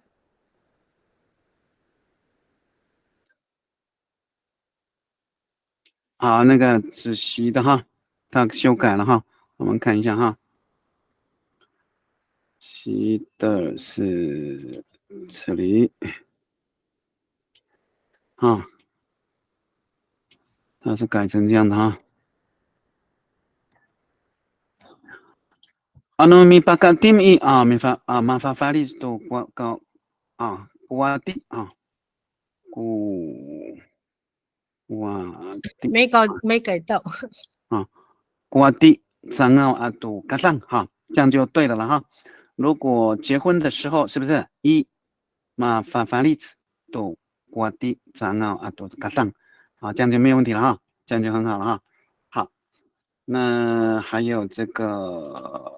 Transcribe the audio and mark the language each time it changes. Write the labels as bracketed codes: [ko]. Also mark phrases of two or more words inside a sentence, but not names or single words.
[zh] 那个子熙的他修改了我们看一下习的是这里啊，它是改成这样的哈。 [ami] Mipakatim i mafafali to kuwati kuwati [zh] 没改到。 [ami] kuwati zangao atu kasang [zh] 哈，这样就对了了哈。如果结婚的时候是不是 [ami] mafafali to kuwati zangao atu kasang [zh] 啊，这样就没有问题了哈，这样就很好了哈。好，那还有这个。